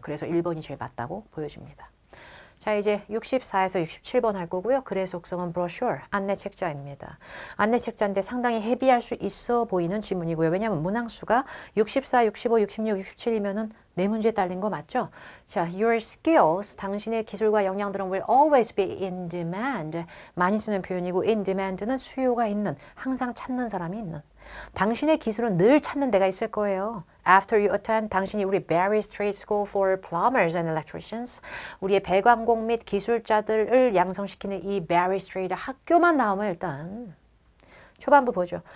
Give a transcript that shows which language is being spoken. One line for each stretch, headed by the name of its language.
Korean: 그래서 1번이 제일 맞다고 보여집니다. 자, 이제 64에서 67번 할 거고요. 글의 속성은 brochure, 안내 책자입니다. 안내 책자인데 상당히 헤비할 수 있어 보이는 지문이고요. 왜냐하면 문항수가 64, 65, 66, 67이면은 네 문제 딸린 거 맞죠?
English: 자, your skills,
Korean: 당신의 기술과 역량들은
English: will always be in demand.
Korean: 많이 쓰는 표현이고
English: in demand
Korean: 는 수요가 있는, 항상 찾는 사람이 있는. 당신의 기술은 늘 찾는 데가 있을 거예요.
English: After you attend,
Korean: 당신이 우리 Berry Street School for Plumbers and Electricians, 우리의 배관공 및 기술자들을 양성시키는 이 Berry Street 학교만 나오면 일단 초반부 보죠.